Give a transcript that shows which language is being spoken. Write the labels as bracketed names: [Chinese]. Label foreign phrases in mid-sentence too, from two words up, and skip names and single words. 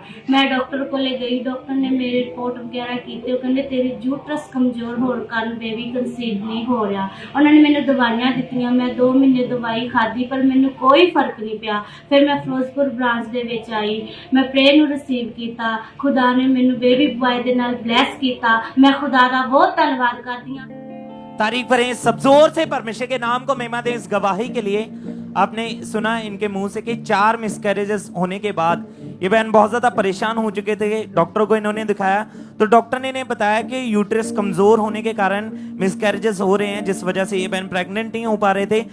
[Punjabi] ਮੈਂ ਡਾਕਟਰ ਕੋਲੇ ਗਈ, ਡਾਕਟਰ ਨੇ ਮੇਰੇ ਰਿਪੋਰਟ ਵਗੈਰਾ ਕੀਤੇ। ਉਹ ਕਹਿੰਦੇ ਤੇਰੀ ਯੂਟਰਸ ਕਮਜ਼ੋਰ ਹੋਣ ਕਾਰਨ [English] baby conceive [Punjabi] ਨਹੀਂ ਹੋ ਰਿਹਾ। ਉਹਨਾਂ ਨੇ ਮੈਨੂੰ ਦਵਾਈਆਂ ਦਿੱਤੀਆਂ, ਮੈਂ 2 ਮਹੀਨੇ ਦਵਾਈ ਖਾਧੀ ਪਰ ਮੈਨੂੰ ਕੋਈ ਫਰਕ ਨਹੀਂ ਪਿਆ। ਫਿਰ ਮੈਂ ਫਿਰੋਜ਼ਪੁਰ ਬ੍ਰਾਂਚ ਦੇ ਵਿੱਚ ਆਈ, ਮੈਂ ਪ੍ਰੇਅਰ ਨੂੰ ਰਿਸੀਵ ਕੀਤਾ। ਖ਼ੁਦਾ ਨੇ ਮੈਨੂੰ [English] baby boy [Punjabi] ਦੇ ਨਾਲ ਬਲੈੱਸ ਕੀਤਾ। ਮੈਂ ਖ਼ੁਦਾ ਦਾ ਬਹੁਤ ਧੰਨਵਾਦ [Hindi] करती हूं। तारीफ करें, सब जोर से परमेश्वर के नाम को महिमा दें। इस गवाही के लिए आपने सुना इनके मुंह से कि 4 मिसकैरेजेस होने के बाद ये बहन बहुत ज्यादा परेशान हो चुके थे। डॉक्टर को इन्होंने दिखाया तो डॉक्टर ने इन्हें बताया कि यूट्रस कमजोर होने के कारण मिसकैरेजेस हो रहे हैं, जिस वजह से ये बहन प्रेग्नेंट नहीं हो पा रहे थे।